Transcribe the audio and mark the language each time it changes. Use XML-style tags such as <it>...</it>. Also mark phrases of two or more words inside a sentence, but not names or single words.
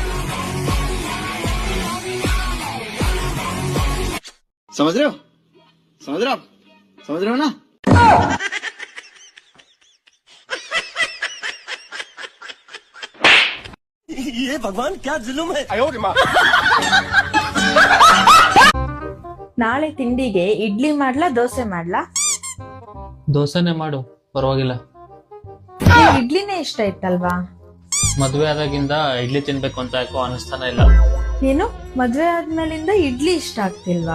<hi>समझ रहे हो? समझ रहे हो? समझ रहे हो ना? ये भगवान क्या जुलुम है?</hi> <kn>ನಾಳೆ ತಿಂಡಿಗೆ ಇಡ್ಲಿ ಮಾಡ್ಲಾ ದೋಸೆ ಮಾಡ್ಲಾ? ದೋಸೆನೆ ಮಾಡು, ಪರವಾಗಿಲ್ಲ. ಇಡ್ಲಿನೇ ಇಷ್ಟ ಇತ್ತಲ್ವಾ? ಮದ್ವೆ ಆದಾಗಿಂದ ಇಡ್ಲಿ ತಿನ್ಬೇಕು ಅಂತ ಯಾಕೋ ಅನಿಸ್ತಾನೆ ಇಲ್ಲ. ನೀನು ಮದ್ವೆ ಆದ್ಮೇಲಿಂದ ಇಡ್ಲಿ ಇಷ್ಟ ಆಗ್ತಿಲ್ವಾ?</kn>